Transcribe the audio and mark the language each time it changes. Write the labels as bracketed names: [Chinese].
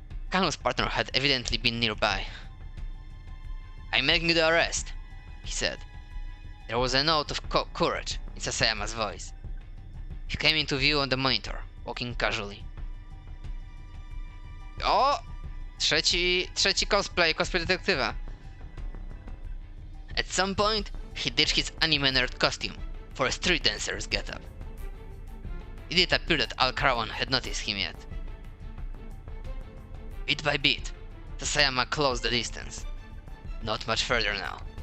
[English] Kano's partner had evidently been nearby. I'm making the arrest, he said. There was a note of courage in Sasayama's voice. He came into view on the monitor, walking casually. O! [Polish] Trzeci cosplay detektywa. [English] At some point, he ditched his anime nerd costume for a street dancer's getup. It did appear that Al Karawan had noticed him yet. Bit by bit, Sasayama closed the distance. Not much further now.